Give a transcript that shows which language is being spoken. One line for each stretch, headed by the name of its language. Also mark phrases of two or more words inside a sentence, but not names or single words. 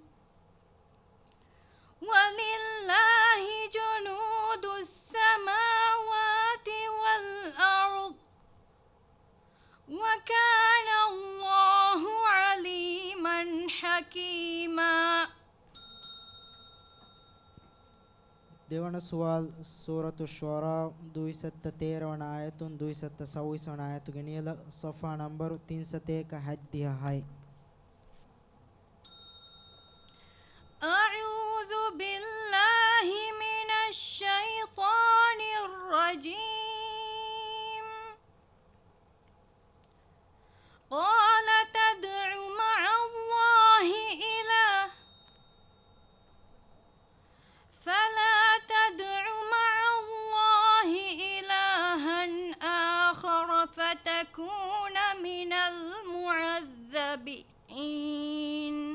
Arabic: ولله جنود السماوات والأرض وكان الله عليما حكيما.
Sinhala: දෙවන සුවල් සූරතු ෂුරා 213 වන ආයතුන් 226 වන ආයතු ගෙනියල සෆා නම්බරු 376
Arabic: أعوذ بالله من الشيطان الرجيم. قال تدع مع الله إله فلا تدع مع الله إلها آخر فتكون من المعذبين.